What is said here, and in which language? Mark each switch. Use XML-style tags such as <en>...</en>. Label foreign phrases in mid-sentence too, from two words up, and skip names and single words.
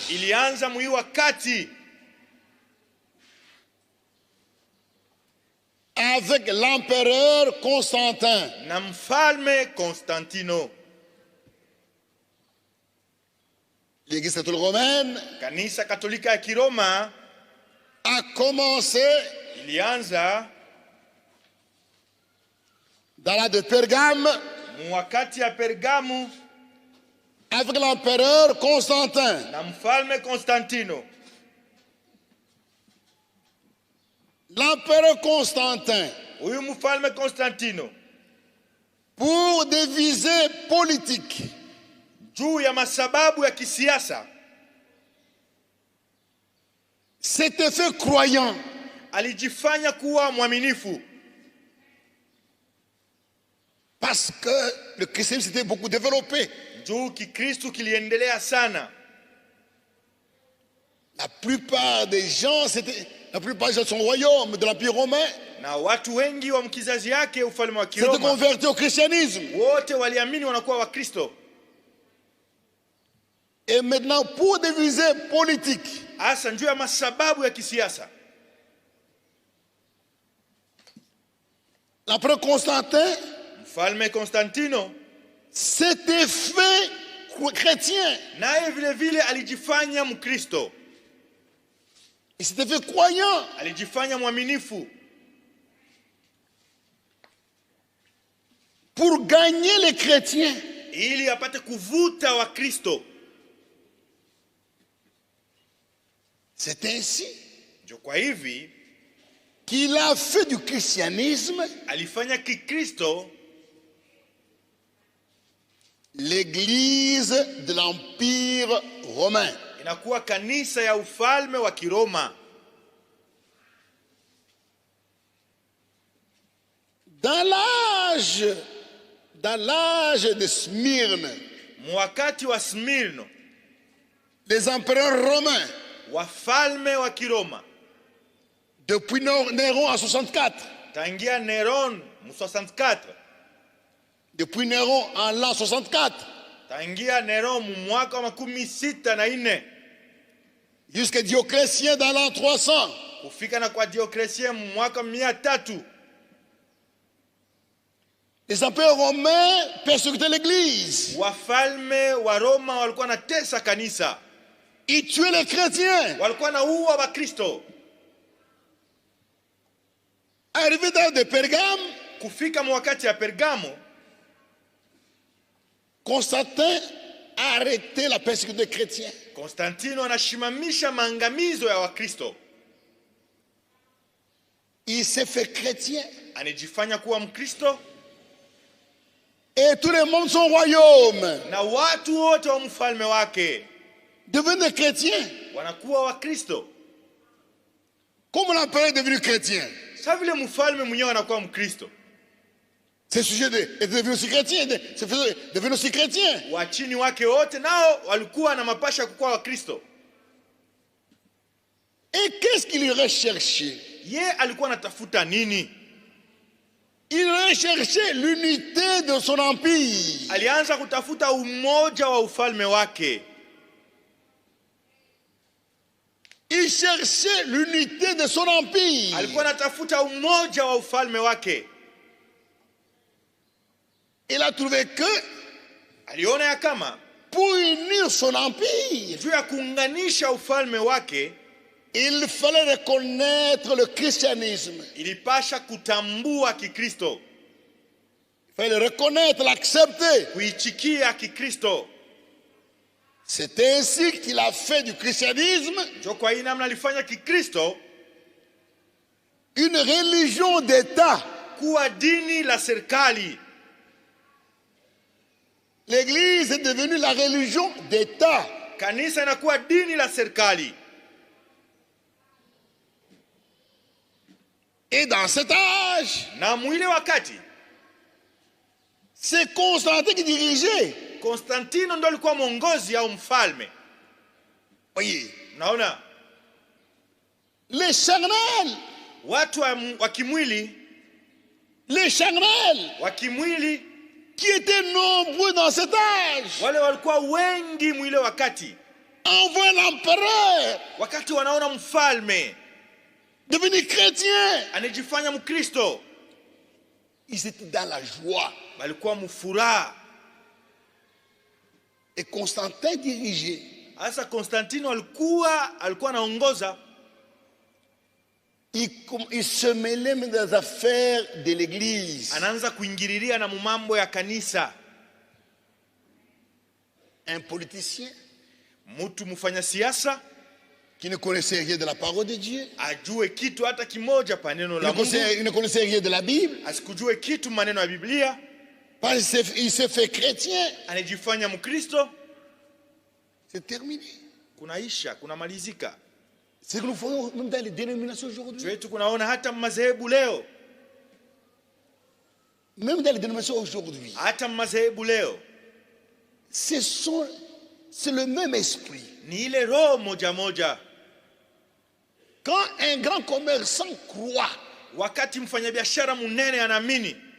<sw>ilianza mwa hii wakati</sw> <fr>avec l'empereur Constantin.</fr> <sw>na mfalme Konstantino.</sw> <fr>L'Église catholique romaine</fr> <sw>Kanisa katolika ya Kiroma</sw> <fr>a commencé</fr> <sw>ilianza</sw> <fr>dans la de Pergame</fr> <sw>wakati ya Pergamu</sw> <fr>avec l'empereur Constantin.</fr> <sw>na mfalme Konstantino.</sw> <fr>L'empereur Constantin,</fr> <sw>Huyu mfalme Konstantino,</sw> <fr>pour des visées politiques,</fr> <sw>juu ya masababu ya kisiasa,</sw> <fr>s'était fait croyant.</fr> <sw>alijifanya kuwa mwaminifu,</sw> <fr>Parce que le christianisme s'était beaucoup développé.</fr> <sw>juu Kikristo kiliendelea sana.</sw> <fr>La plupart des gens de son royaume, de l'Empire romain,</fr> <sw>Na watu wengi wa mkizazi yake ufalme wa</sw> <fr>s'étaient</fr> <sw>Kiroma</sw> <fr>convertis au christianisme.</fr> <sw>wote waliamini wanakuwa Wakristo.</sw> <fr>Et maintenant, pour des visées politiques,</fr> <sw>Hasa juu ya masababu ya kisiasa,</sw> <fr>L'empereur Constantin,</fr> <sw>Mfalme Konstantino</sw> <fr>s'était fait chrétien.</fr> <sw>naye vile vile alijifanya Mkristo.</sw> <fr>Il s'était fait croyant.</fr> <sw>Alijifanya mwaminifu.</sw> <fr>Pour gagner les chrétiens.</fr> <sw>Ili apate kuvuta wa Kristo.</sw> <fr>C'est ainsi</fr> <sw>Kwa hivi</sw> <fr>qu'il a fait du christianisme</fr> <sw>alifanya Kikristo</sw> <fr>l'église de l'Empire romain.</fr> <sw>inakuwa kanisa ya ufalme wa Kiroma.</sw> <fr>Dans l'âge de Smyrne,</fr> <sw>Mwakati wa Smirno,</sw> <fr>les empereurs romains,</fr> <sw>wafalme wa Kiroma,</sw> <fr>depuis Néron en 64,</fr> <sw>tangia Neron 64,</sw> <fr>depuis Néron en l'an 64,</fr> <sw>tangia Neron mwaka wa 64,</sw> <fr>jusqu'à Dioclétien dans l'an 300,</fr> <sw>kufika na kwa Dioclétien mwaka 300,</sw> <fr>les empereurs romains persécutaient l'église.</fr> <sw>wafalme wa Roma walikuwa natesa kanisa.</sw> <fr>Ils tuaient les chrétiens.</fr> <sw>Walikuwa na uwa wa Kristo.</sw> <fr>Arrivé dans de Pergame,</fr> <sw>kufika mwakati ya Pergamo,</sw> <fr>Constantin a arrêté la persécution des chrétiens.</fr> <sw>Konstantino anashimamisha maangamizo ya Wakristo.</sw> <fr>Il s'est fait chrétien.</fr> <sw>Anajifanya kuwa Mkristo.</sw> <fr>Et tout le monde son royaume.</fr> <sw>Na watu wote wa mfalme wake</sw> <fr>devenus des chrétiens.</fr> <sw>Wanakuwa wa Kristo.</sw> <fr>Comme l'empereur est devenu chrétien.</fr> <sw>Sasa vile mfalme mwenyewe anakuwa Mkristo.</sw> <fr>Ces sujets est devenu aussi chrétien, devenu aussi chrétien.</fr> <sw>Wachini wake wote nao walikuwa na mapasha kukuwa wa Kristo.</sw> <fr>Et qu'est-ce qu'il recherchait?</fr> <sw>Ye alikuwa anatafuta nini?</sw> <fr>Il recherchait l'unité de son empire.</fr> <sw>Alianza kutafuta umoja wa ufalme wake.</sw> <fr>Il cherchait l'unité de son empire.</fr> <sw>Alikuwa anatafuta umoja wa ufalme wake.</sw> <fr>Il a trouvé que</fr> <sw>aliona ya kama</sw> <fr>pour unir son empire,</fr> <sw>juu ya kuunganisha ufalme wake,</sw> <fr>il fallait reconnaître le christianisme.</fr> <sw>Ilipasha kutambua Kikristo.</sw> <fr>Il fallait le reconnaître, l'accepter.</fr> <sw>Kuichikia Kikristo.</sw> <fr>C'est ainsi qu'il a fait du christianisme</fr> <sw>kwa hii namna alifanya Kikristo</sw> <fr>une religion d'État.</fr> <sw>Kuwa dini la serikali.</sw> <fr>L'église est devenue la religion d'État.</fr> <sw>Kanisa inakuwa dini la serikali.</sw> <fr>Et dans cet âge,</fr> <sw>na mwile wakati,</sw> <fr>c'est Constantin qui dirigeait.</fr> <sw>Konstantino ndo alikuwa mwongozi au mfalme.</sw> <fr>Voyez.</fr> <sw>Naona</sw> <fr>les charnels,</fr> <sw>watu wa kimwili,</sw> <fr>les charnels</fr> <sw>wa kimwili</sw> <fr>qui étaient nombreux dans cet âge,</fr> <sw>wale walikuwa wengi mwile wakati,</sw> <fr>envoient l'empereur,</fr> <sw>wakati wanaona mfalme</sw> <fr>devenu chrétien,</fr> <sw>anajifanya Mkristo,</sw> <fr>ils étaient dans la joie.</fr> <sw>walikuwa mfuraha.</sw> <fr>Et Constantin dirigeait.</fr> <sw>Asa Konstantino alikuwa anaongoza.</sw> <fr>Il se mêlait même dans les affaires de l'église.</fr> <sw>Anaanza kuingililia na mambo ya kanisa.</sw> <fr>Un politicien,</fr> <sw>mtu mfanya siasa,</sw> <fr>qui ne connaissait rien de la parole de Dieu,</fr> <sw>ajue kitu hata kimoja pa neno la Mungu,</sw> <fr>il ne connaissait rien de la Bible,</fr> <sw>asikujue kitu maneno ya Biblia,</sw> <fr>il s'est fait chrétien.</fr> <sw>anajifanya Mkristo.</sw> <fr>C'est terminé.</fr> <sw>Kunaisha, kunamalizika.</sw> <fr>C'est que nous faisons même dans les dénominations aujourd'hui.</fr> <sw>Wetu kunaona hata madhehebu leo.</sw> <fr>Même dans les dénominations aujourd'hui.</fr> <sw>Hata madhehebu leo.</sw> <fr>C'est le même esprit.</fr> <sw>Ni ile roho moja moja.</sw> <fr>Quand un grand commerçant croit,</fr> <sw>wakati mfanyabiashara munene anaamini,</sw>